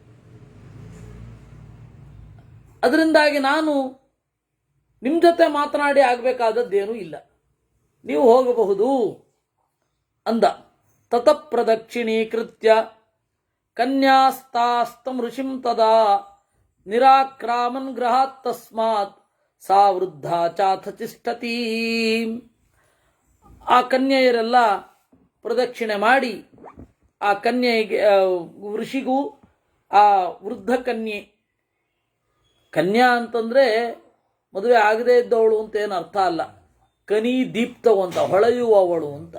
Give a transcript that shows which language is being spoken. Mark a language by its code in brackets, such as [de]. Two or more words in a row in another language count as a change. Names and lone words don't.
[kn] ಅದರಿಂದಾಗಿ ನಾನು ನಿಮ್ಮ ಜೊತೆ ಮಾತನಾಡಿ ಆಗಬೇಕಾದದ್ದೇನೂ ಇಲ್ಲ, ನೀವು ಹೋಗಬಹುದು ಅಂದ. [sa] ತತ ಪ್ರದಕ್ಷಿಣೀಕೃತ್ಯ ಕನ್ಯಾಸ್ತಾಸ್ತಂ ಋಷಿಂ ತದಾ ನಿರಾಕ್ರಾಮನ್ ಗೃಹಾತ್ ತಸ್ಮಾತ್ ಸಾ ವೃದ್ಧ ಚಾಥ ತಿಷ್ಠತಿ. [kn] ಆ ಕನ್ಯೆಯರೆಲ್ಲ ಪ್ರದಕ್ಷಿಣೆ ಮಾಡಿ ಆ ಕನ್ಯೆಗೆ, ಋಷಿಗೂ ಆ ವೃದ್ಧ ಕನ್ಯಾ ಅಂತಂದ್ರೆ ಮದುವೆ ಆಗದೇ ಇದ್ದವಳು ಅಂತ ಏನು ಅರ್ಥ ಅಲ್ಲ, ಕನಿ ದೀಪ್ತವು ಅಂತ, ಹೊಳೆಯುವವಳು ಅಂತ.